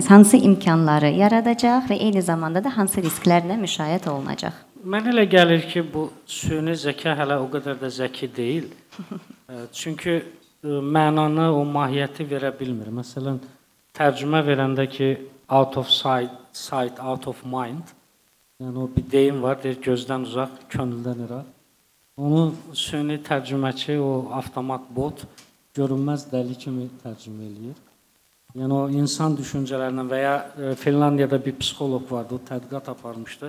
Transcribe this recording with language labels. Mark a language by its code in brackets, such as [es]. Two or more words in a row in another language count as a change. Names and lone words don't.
[az] Hansı imkanları yaradacaq və eyni zamanda da hansı risklərlə müşayiət olunacaq? Mən elə gəlir ki, bu süni zəka hələ o qədər də zəki deyil. Çünki mənanı, o mahiyyəti verə bilmir. Məsələn, tərcümə verəndə ki, [en] out of sight, out of mind, [az] yəni o bir deyim var, deyir, gözdən uzaq, könüldən iraq. Onu süni tərcüməçi, o avtomat bot görünməz dəli kimi tərcümə eləyir. Yəni o insan düşüncələrindən və ya Finlandiyada bir psixoloq vardı, o tədqiqat aparmışdı.